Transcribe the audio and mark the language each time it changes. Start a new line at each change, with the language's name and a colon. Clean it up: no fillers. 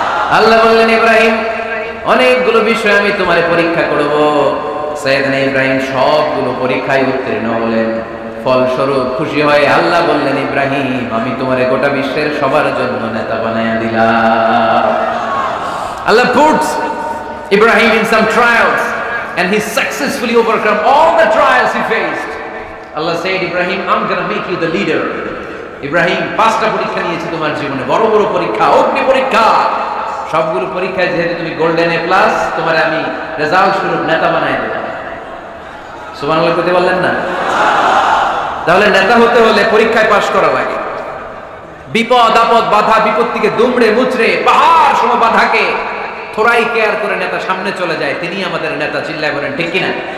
Bangla: আল্লাহ বললেন, ইব্রাহিম অনেকগুলো বিষয় আমি তোমারে পরীক্ষা করব। সাইয়েদনা ইব্রাহিম সবগুলো পরীক্ষায় উত্তীর্ণ হলেন। ফলস্বরূপ খুশি হয়ে আল্লাহ বললেন, ইব্রাহিম আমি তোমারে গোটা বিশ্বের সবার জন্য নেতা বানায়া দিলাম।
English: Allah puts Ibrahim in some trials and he successfully overcome all the trials he faced. Allah said, Ibrahim, I'm going to make you the leader.
Bangla: Ibrahim, 5টা পরীক্ষা নিয়েছি তোমার জীবনে, বড় বড় পরীক্ষা, অগ্নি পরীক্ষা। সবগুলো পরীক্ষায় যেহেতু তুমি গোল্ডেন এ প্লাস, তোমারে আমি রেজাল্ট স্বরূপ নেতা বানাই দেব। সুবহানাল্লাহ কইতে বললেন না? তাহলে নেতা হতে হলে পরীক্ষায় পাশ করা লাগে। বিপদ আপদ বাধা বিপত্তিকে দুমড়ে মুচড়ে পাহাড় সম বাধাকে থোড়াই কেয়ার করে নেতা সামনে চলে যায়, তিনি আমাদের নেতা। চিল্লায় বলেন ঠিক কিনা?